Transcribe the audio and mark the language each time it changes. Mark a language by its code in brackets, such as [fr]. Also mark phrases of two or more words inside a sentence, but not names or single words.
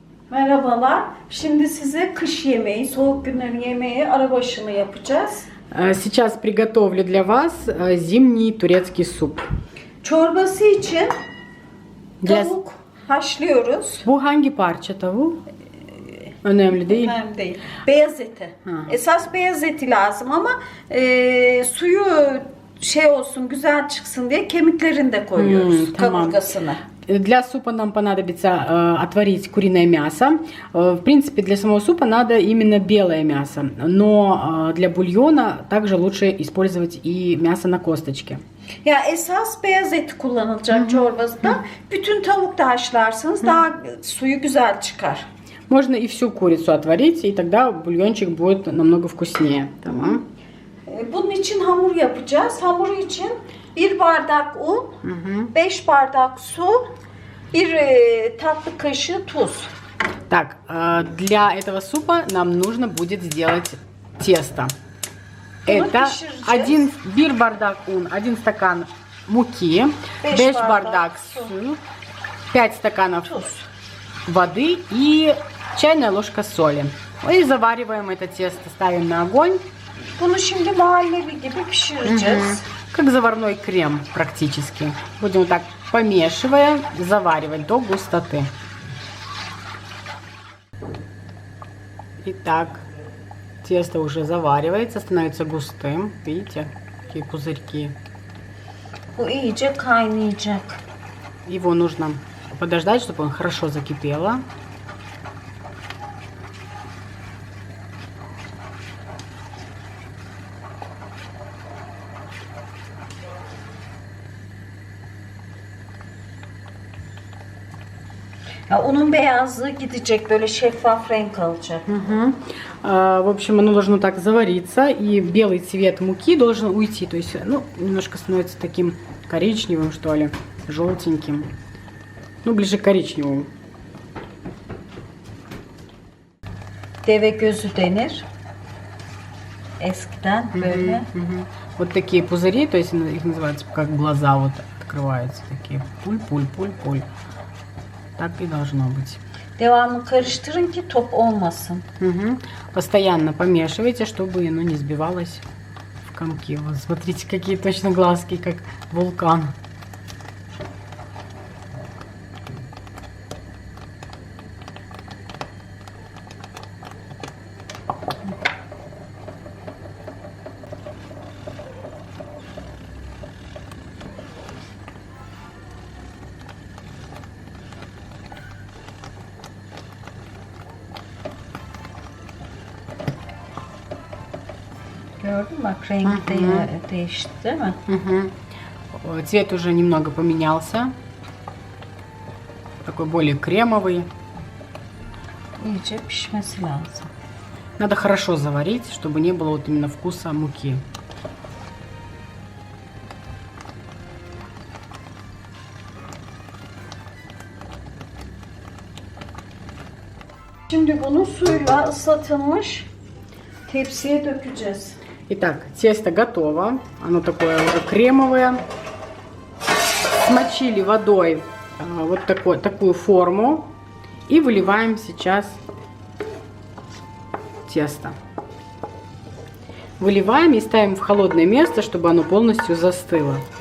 [tr] Merhabalar. Şimdi size kış yemeği, soğuk günlerin yemeği arabaşını yapacağız. [ru] Сейчас приготовлю для вас зимний турецкий суп. [tr] Çorbası için tavuk haşlıyoruz. Bu hangi parça tavuğu? Önemli değil. Önemli değil. Beyaz eti. Ha. Esas beyaz eti lazım ama suyu şey olsun, güzel çıksın diye kemiklerini de koyuyoruz. Tamam. Kaburgasını. [ru] Для супа нам понадобится отварить куриное мясо. В принципе, для самого супа надо именно белое мясо, но для бульона также лучше использовать и мясо на косточке. [tr] Ya esas beyaz eti kullanılacak çorbasında. Bütün tavuk da haşlarsınız, daha suyu güzel çıkar. [ru] Можно и всю курицу отварить, и тогда бульончик будет намного вкуснее. [tr] Tamam. Bunun için hamur yapacağız. Hamuru için 1 bardak un, 5 bardak su, 1 tatlı kaşığı tuz. [ru] Так, для этого супа нам нужно будет сделать тесто. Это [tr] bir bardak un, [ru] 1 стакан муки, [tr] 5 bardak su, [ru] 5 стаканов воды и чайная ложка соли. И завариваем это тесто, ставим на огонь. [tr] Bunu şimdi muhallebi gibi pişireceğiz. [ru] Как заварной крем практически. Будем вот так, помешивая, заваривать до густоты. Итак, тесто уже заваривается, становится густым. Видите, какие пузырьки. [tr] Bu iyice kaynayacak. [ru] Его нужно подождать, чтобы он хорошо закипело. [tr] Ya, unun beyazlığı gidecek, böyle şeffaf renk alacak. [ru] В общем, оно должно так завариться, и белый цвет муки должен уйти. То есть, ну, немножко становится таким коричневым, что ли, желтеньким. Ну, ближе к коричневому. [tr] Deve gözü denir. Eskiden böyle. [ru] Вот такие пузыри, то есть их называется как глаза, вот открываются такие. Пуль. Так и должно быть. [tr] Devamlı karıştırın ki top olmasın. [ru] Постоянно помешивайте, чтобы оно не сбивалось в комки. Вот смотрите, какие точно глазки, как вулкан. [tr] Gördün mü? Bak rengi değişti değil mi? [ru] Цвет уже немного поменялся. Такой более кремовый. [tr] İyice pişmesi lazım. [ru] Надо хорошо заварить, чтобы не было вот именно вкуса муки. [tr] Şimdi bunu suyla ıslatılmış tepsiye dökeceğiz. [ru] Итак, тесто готово. Оно такое уже кремовое. Смочили водой вот такую форму. И выливаем сейчас тесто. Выливаем и ставим в холодное место, чтобы оно полностью застыло.